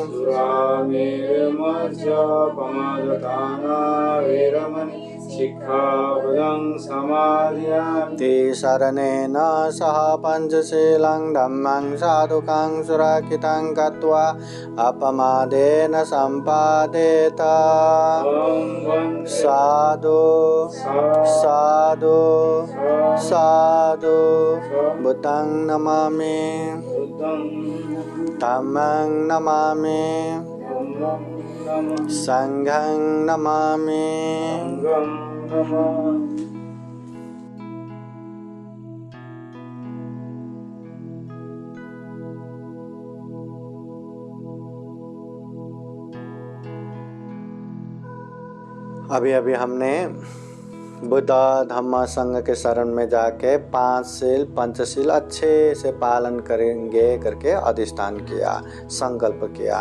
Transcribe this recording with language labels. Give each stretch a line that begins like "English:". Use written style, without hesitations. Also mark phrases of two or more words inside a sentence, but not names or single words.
Pali: सुरामेरमज्जपमादत्ताना वेरमणि सिक्खापदं समादयामि तिसरणेन सह पञ्चशीलं धम्मं साधुकं सुरक्षितं कृत्वा अपमादेन सम्पादेत अहं वन्दे साधु साधु साधु बुद्धं नमामि बुद्धं धम्मं नमामि धम्मं नमः संघं नमामि संघं नमामि
Hindi: अभी अभी हमने बुद्ध धम्म संघ के शरण में जाके 5 शील पंचशील अच्छे से पालन करेंगे करके अधिष्ठान किया, संकल्प किया।